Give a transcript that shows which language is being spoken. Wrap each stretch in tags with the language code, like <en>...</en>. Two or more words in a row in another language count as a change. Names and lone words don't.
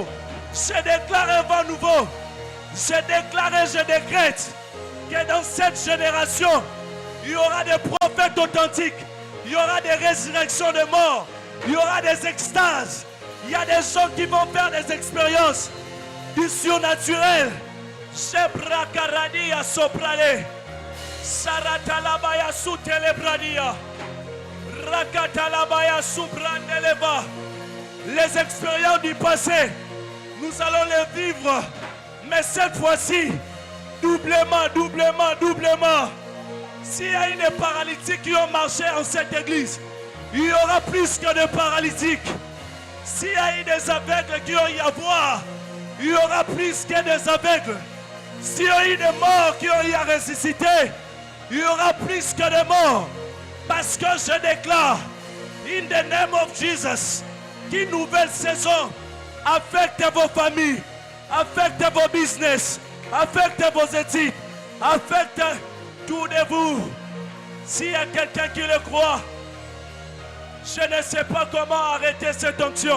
<fr>Je déclare un vent nouveau. Je déclare et je décrète que dans cette génération, il y aura des prophètes authentiques. Il y aura des résurrections de morts. Il y aura des extases. Il y a des gens qui vont faire des expériences du surnaturel. Shebrakaradi soprale. Saratalabaya sutelebradia. Rakatalabaya subrandeleva. Les expériences du passé, nous allons les vivre. Mais cette fois-ci, doublement. S'il y a des paralytiques qui ont marché en cette église, il y aura plus que de paralytiques. S'il y a eu des aveugles qui ont eu à voir, il y aura plus que des aveugles. S'il y a eu des morts qui ont eu à ressusciter, il y aura plus que de morts. Parce que je déclare,</fr> <en>in the name of Jesus,</en> <fr>qu'une nouvelle saison affecte vos familles, affecte vos business, affecte vos études, affecte tout de vous. S'il y a quelqu'un qui le croit, je ne sais pas comment arrêter cette onction.</fr>